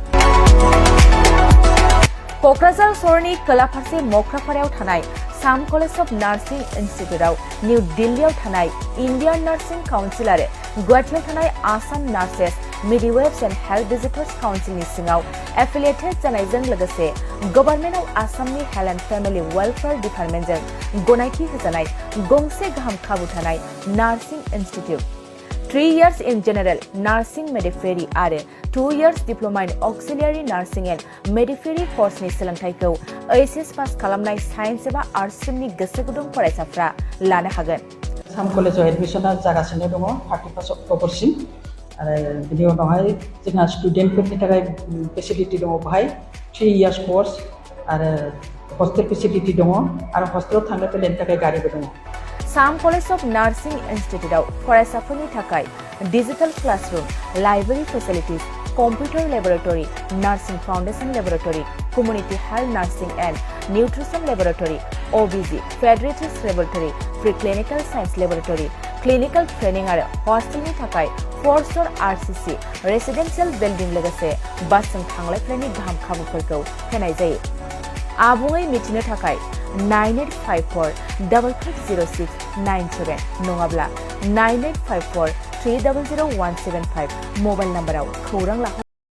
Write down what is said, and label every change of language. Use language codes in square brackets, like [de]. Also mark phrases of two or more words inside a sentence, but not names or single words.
[brx] क'क्राझार सहरनि खोला फारसे मख्रापारायाव थानाय साम कलेज अफ नार्सिं इन्स्टिट्यूटआव निउ दिल्लीआव थानाय इन्डियान नार्सिं काउन्सिल आरो गुवाहाटीआव थानाय आसाम नार्सेस मिडवाइफ्स एन्ड हेल्थ भिजिटर्स काउन्सिलनि सिङाव एफिलिएटेड जानायजों लोगोसे गभर्नमेन्ट अफ आसामनि हेल्थ एन्ड फेमिलि वेलफेयार डिपार्टमेन्टजों गनायथि होजानाय गंसे गाहाम खाबु थानाय [en] nursing institute 3 years in general nursing midwifery [brx] आरो [en] 2 years diploma in auxiliary nursing and midwifery [brx] कर्सनि सोलोंथाइखौ HS पास खालामनाय साइन्स एबा आर्ट्स स्ट्रिमनि गोसो गुदुं फरायसाफ्रा लानो हागोन साम कलेजाव एडमिशना जागासिनो दङ 31 अक्ट'बरसिम आरो बिनि उनावहाय जोंहा स्टुडेन्टफोरनि थाखाय फेसिलिटि दङ बेहाय [en] 3 years course [brx] आरो [en] hostel facility [brx] दङ आरो हस्टेलाव थांनो फैनायनि थाखाय गारिबो दङ साम कलेज अफ नार्सिं इन्स्टिट्यूटआव फरायसाफोरनि थाखाय [en] digital classroom library facilities computer laboratory nursing foundation laboratory community health nursing and nutrition laboratory OBG paediatrics laboratory pre clinical science laboratory clinical training [brx] आरो हस्टेलनि थाखाय [en] 4-star RCC residential building [brx] लोगोसे बासजों थांलाय फैलायनि गाहाम खाबुफोरखौ होनाय जायो आबुङै मिथिनो थाखाय 9854-550697 नङाब्ला 9854-300175 [en] mobile number [brx] खौरां लाहर